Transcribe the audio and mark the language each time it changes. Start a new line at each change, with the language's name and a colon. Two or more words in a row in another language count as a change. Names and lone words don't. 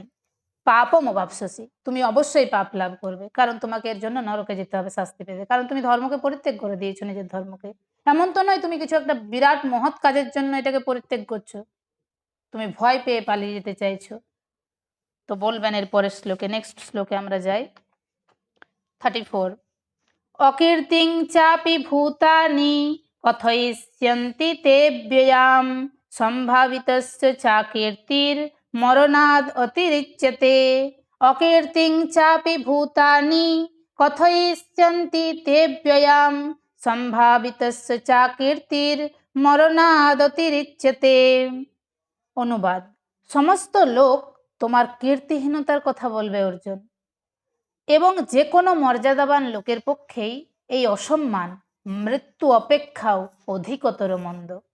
Sanskrit: পাপম অবাপসসি,
Bangla: তুমি অবশ্যই পাপ লাভ করবে, কারণ তোমাকে এর জন্য নরকে যেতে হবে শাস্তি পেতে, কারণ তুমি ধর্মকে পরিত্যাগ করে দিয়েছো, নিজের ধর্মকে। এমন তো নয় তুমি কিছু একটা বিরাট মহৎ কাজের জন্য এটাকে পরিত্যাগ করছো, তুমি ভয় পেয়ে পালিয়ে যেতে চাইছো। তো বলবেন এর পরের শ্লোকে, নেক্সট শ্লোকে আমরা যাই, 34।
Sanskrit: অকীর্তিং চাপি ভূতানি কথয়িষ্যন্তি তে ব্যয়াম সম্ভাবিতস্য চা কীর্তির মরণাদ অতিরিচ্যতে। অকীর্তিং চাপি ভূতানি কথয়িষ্যন্তি তে ব্যয়াম সম্ভাবিতস্য চা কীর্তির মরণাদ অতিরিচ্যতে।
Bangla: অনুবাদ, সমস্ত লোক তোমার কীর্তিহীনতার কথা বলবে অর্জুন, এবং যে কোনো মর্যাদাবান লোকের পক্ষেই এই অসম্মান মৃত্যু অপেক্ষাও অধিকতর মন্দ।